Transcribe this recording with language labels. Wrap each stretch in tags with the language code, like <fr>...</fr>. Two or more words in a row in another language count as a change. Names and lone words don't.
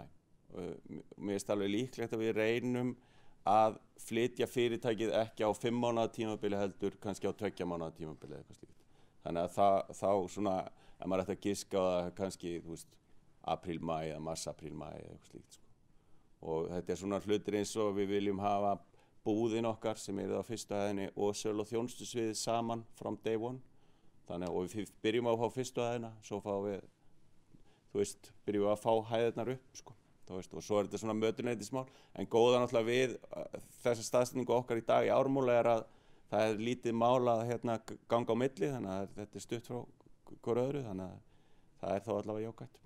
<is>Mér finnst alveg líklegt að við reynum að flytja fyrirtækið ekki á 5 mánaða tímabili heldur, kannski á 2 mánaða tímabili eða eitthvað slíkt. Þannig að þá svona, ef maður ætti að giska á það kannski, apríl-maí eða mars-apríl-maí eða eitthvað slíkt, sko. Og þetta er svona hlutir eins og við viljum hafa búðin okkar sem er á fyrstu hæðinni og sölu- og þjónustusviðið saman</is> <en>from day one.</en> <is>Þannig að við byrjum að fá fyrstu hæðina, svo fáum við, byrjum við að fá hæðirnar upp, sko. Og svo er þetta svona mötuneytismál. En góða náttúrulega við þessa staðsetningu okkar í dag í Ármúla er að það er lítið mál að ganga á milli, þannig að þetta er stutt frá hverju öðru, þannig að það er þá allavega jákvætt.</is>